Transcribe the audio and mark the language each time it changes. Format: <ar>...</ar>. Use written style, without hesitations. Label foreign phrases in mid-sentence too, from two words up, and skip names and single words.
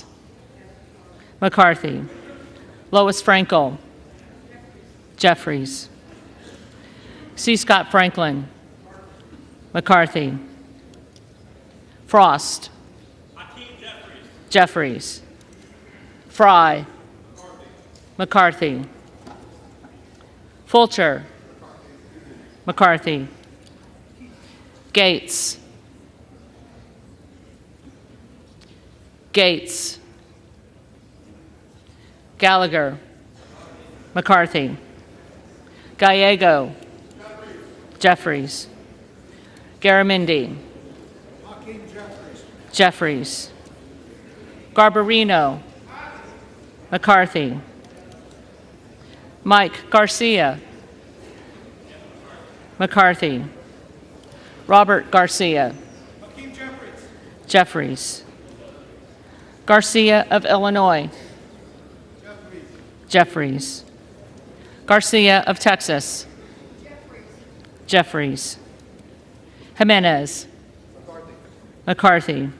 <en>McCarthy. Lois Frankel. Jeffries. C. Scott Franklin. McCarthy. Frost. Jeffries. Fry. McCarthy. Fulcher. McCarthy. Gates. Gates. Gallagher. McCarthy. Gallego. Jeffries. Garamendi. Jeffries. Garbarino. McCarthy. Mike Garcia. McCarthy. Robert Garcia. Jeffries. Garcia of Illinois. Jeffries. Garcia of Texas. Jeffries. Jimenez. McCarthy.</en>